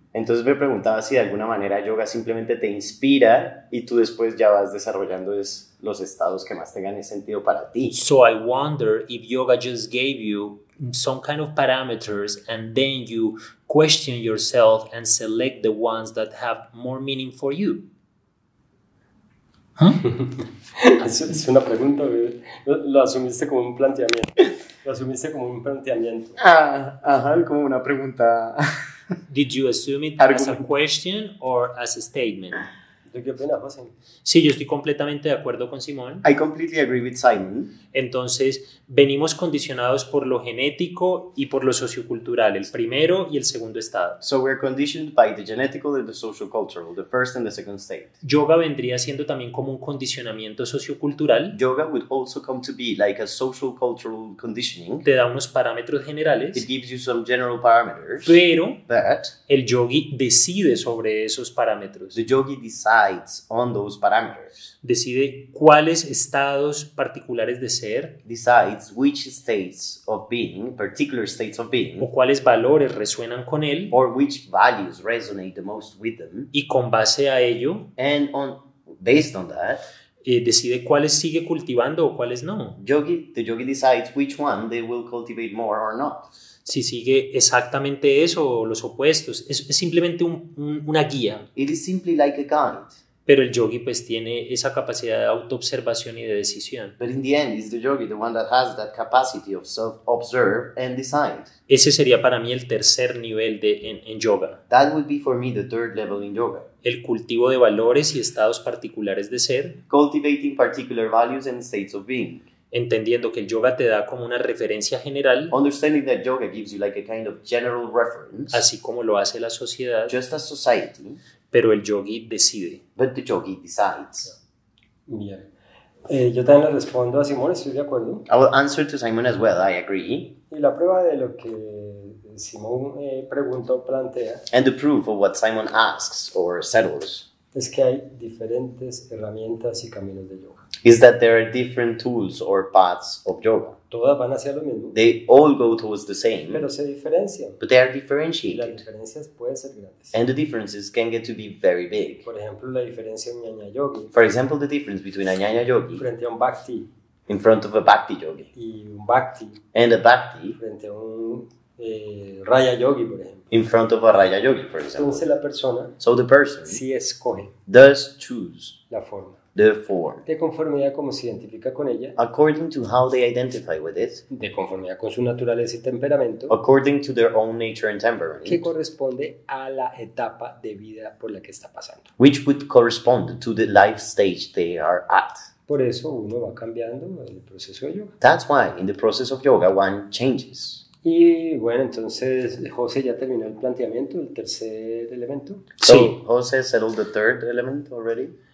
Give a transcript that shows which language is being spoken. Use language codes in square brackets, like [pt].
[es] Entonces me preguntaba si de alguna manera yoga simplemente te inspira y tú después ya vas desarrollando los estados que más tengan sentido para ti. [en] So I wonder if yoga just gave you some kind of parameters and then you question yourself and select the ones that have more meaning for you. [es] Es una pregunta, lo asumiste como un planteamiento. Lo asumiste como un planteamiento. Ajá, como una pregunta. [en] Did you assume it Argument. as a question or as a statement? [es] ¿Tú qué opinas, José? Sí, yo estoy completamente de acuerdo con Simón. [en] I completely agree with Simon. [es] Entonces, venimos condicionados por lo genético y por lo sociocultural, el primero y el segundo estado. [en] So we're conditioned by the genetical and the social cultural, the first and the second state. [es] Yoga vendría siendo también como un condicionamiento sociocultural. [en] Yoga would also come to be like a social cultural conditioning. [es] Te da unos parámetros [en] It [es] generales, [en] gives you some general parameters, [es] pero [en] but [es] el yogi decide sobre esos parámetros. [en] the yogi decides on those parameters, [es] Decide cuáles estados particulares de ser [en] decides which states of being, particular states of being, [es] o cuáles valores resuenan con él, [en] or which values resonate the most with them, [es] y con base a ello [en] and based on that, [es] decide cuáles sigue cultivando o cuáles no. [en] the yogi decides which one they will cultivate more or not. [es] Si sigue exactamente eso o los opuestos. Es simplemente una guía. [en] It is simply like a guide, [es] Pero el yogi pues tiene esa capacidad de autoobservación y de decisión. [en] but in the end, it's the yogi, the one that has that capacity of self-observe and decide. [es] Ese sería para mí el tercer nivel en yoga. [en] That would be for me the third level in yoga. [es] El cultivo de valores y estados particulares de ser, [en] Cultivating particular values and states of being. [es] entendiendo que el yoga te da como una referencia general, [en] Understanding that yoga gives you like a kind of general reference, [es] así como lo hace la sociedad, [en] just as society, [es] pero el yogi decide. [en] but the yogi decides. [es] Bien. Yo también le respondo a Simón, estoy de acuerdo. [en] I will answer to Simon as well, I agree. [es] Y la prueba de lo que Simón preguntó, plantea, [en] And the proof of what Simon asks or settles [es] es que hay diferentes herramientas y caminos de yoga. [en] is that there are different tools or paths of yoga. [es] Todas van hacia lo mismo, [en] They all go towards the same, [es] pero se diferencian. [en] but they are [es] Y las [en] differentiated. [es] diferencias pueden ser grandes. [en] And the differences can get to be very big. [es] Por ejemplo, la diferencia en Ñaña Yogi [en] For example, the difference between a Jnana yogi [es] frente a un Bhakti [en] in front of a Bhakti yogi [es] y un Bhakti [en] and a Bhakti [es] frente a un Raya Yogi, por ejemplo. [en] in front of a Raya yogi, for example. [es] Entonces la persona [en] So the person [es] sí escoge [en] does choose [es] la forma [en] the form [es] de conformidad como se identifica con ella, [en] according to how they identify with it, [es] de conformidad con su naturaleza y temperamento, [en] according to their own nature and [es] que [en] temperament, [es] corresponde a la etapa de vida por la que está pasando. [en] which would correspond to the life stage they are at. [es] Por eso uno va cambiando el proceso de yoga. [en] That's why in the process of yoga one changes. [es] Y bueno, entonces José ya terminó el planteamiento, el tercer elemento. [en] So Jose settled the third element already.